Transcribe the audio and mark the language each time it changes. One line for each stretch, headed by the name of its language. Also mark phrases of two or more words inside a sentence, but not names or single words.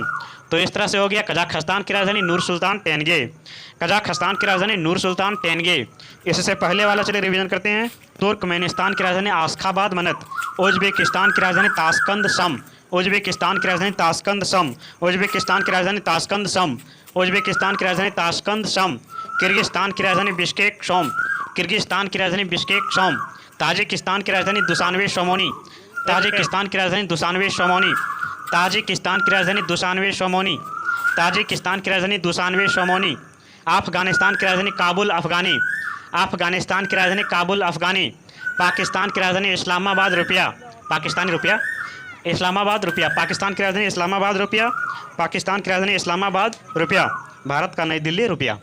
Hindi: तो इस तरह से हो गया कजाकिस्तान की राजधानी नूर सुल्तान तेनगे, कजाकिस्तान की राजधानी नूर सुल्तान तेनगे। इससे पहले वाला चलिए रिवीजन करते हैं। तुर्कमेनिस्तान की राजधानी आशखाबाद मनत, उज्बेकिस्तान की राजधानी ताशकंद सम, उज्बेकिस्तान की राजधानी ताशकंद सम, उज्बेकिस्तान की राजधानी ताशकंद सम, उज्बेकिस्तान की राजधानी ताशकंद सम, किर्गिस्तान की राजधानी बिश्केक शोम, किर्गिस्तान की राजधानी बिश्केक शोम, ताजिकिस्तान की राजधानी दुशानवे शोमोनी, ताजिकिस्तान की राजधानी दुशानवे शोमोनी, ताजिकिस्तान की राजधानी दुशानवे शोमोनी, ताजिकिस्तान की राजधानी दुशानवे शोमोनी, अफगानिस्तान की राजधानी काबुल अफगानी, अफगानिस्तान की राजधानी काबुल अफगानी, पाकिस्तान की राजधानी इस्लामाबाद रुपया, पाकिस्तानी रुपया, इस्लामाबाद रुपया, पाकिस्तान की राजधानी इस्लामाबाद रुपया, पाकिस्तान की राजधानी इस्लामाबाद रुपया, भारत का नई दिल्ली रुपया।